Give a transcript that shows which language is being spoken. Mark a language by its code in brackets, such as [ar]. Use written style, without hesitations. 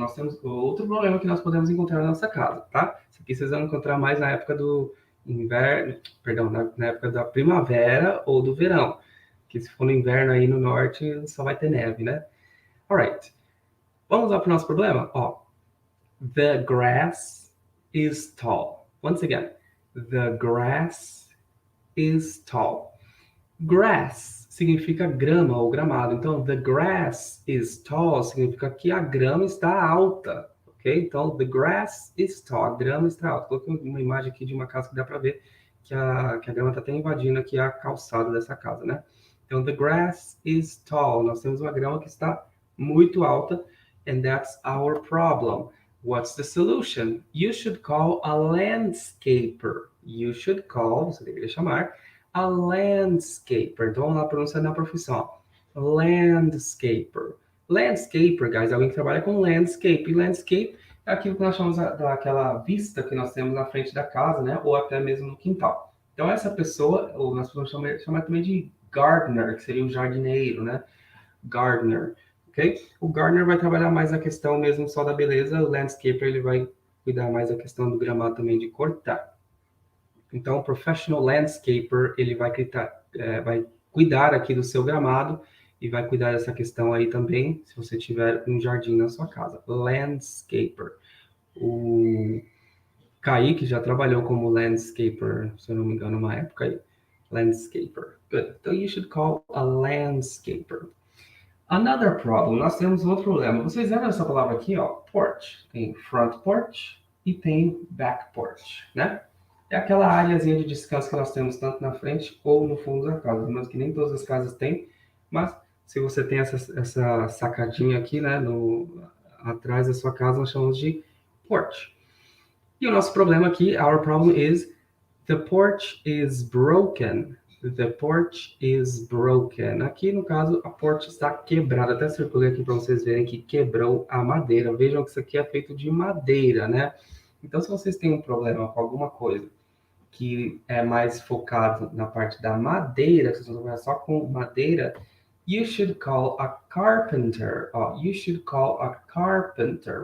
[pt] Nós temos outro problema que nós podemos encontrar na nossa casa, tá? Isso aqui vocês vão encontrar mais na época do inverno, perdão, na época da primavera ou do verão. Que se for no inverno aí no norte, só vai ter neve, né? Alright. Vamos lá para o nosso problema? [en] Ó, the grass is tall. Once again, the grass is tall. [pt] Grass significa grama ou gramado. Então, [en] the grass is tall [pt] significa que a grama está alta, ok? Então, [en] the grass is tall, [pt] a grama está alta. Coloquei uma imagem aqui de uma casa que dá para ver que a grama está até invadindo aqui a calçada dessa casa, né? Então, [en] the grass is tall. [pt] Nós temos uma grama que está muito alta, [en] and that's our problem. What's the solution? You should call a landscaper. You should call, [pt] você deveria chamar, [en] a landscaper. [pt] Então, vamos lá, pronunciar na profissão. Landscaper. Landscaper, guys, é alguém que trabalha com landscape. E landscape é aquilo que nós chamamos daquela vista que nós temos na frente da casa, né? Ou até mesmo no quintal. Então, essa pessoa, ou nós podemos chamar também de gardener, que seria o jardineiro, né? Gardener, ok? O gardener vai trabalhar mais a questão mesmo só da beleza. O landscaper, ele vai cuidar mais da questão do gramado também, de cortar. Então, o professional landscaper, ele vai cuidar aqui do seu gramado e vai cuidar dessa questão aí também, se você tiver um jardim na sua casa. Landscaper. O Kaique já trabalhou como landscaper, se eu não me engano, uma época aí. [en] Landscaper. Good. So you should call a landscaper. Another problem. [pt] Nós temos outro problema. Vocês lembram dessa palavra aqui, ó? Porch. Tem front porch e tem back porch, né? É aquela áreazinha de descanso que nós temos tanto na frente ou no fundo da casa. Mas que nem todas as casas têm. Mas se você tem essa sacadinha aqui, né, atrás da sua casa, nós chamamos de porch. E o nosso problema aqui, [en] our problem is, the porch is broken. The porch is broken. [pt] Aqui, no caso, a porch está quebrada. Até circulei aqui para vocês verem que quebrou a madeira. Vejam que isso aqui é feito de madeira, né? Então, se vocês têm um problema com alguma coisa que é mais focado na parte da madeira, que vocês vão trabalhar só com madeira, [en] you should call a carpenter. You should call a carpenter.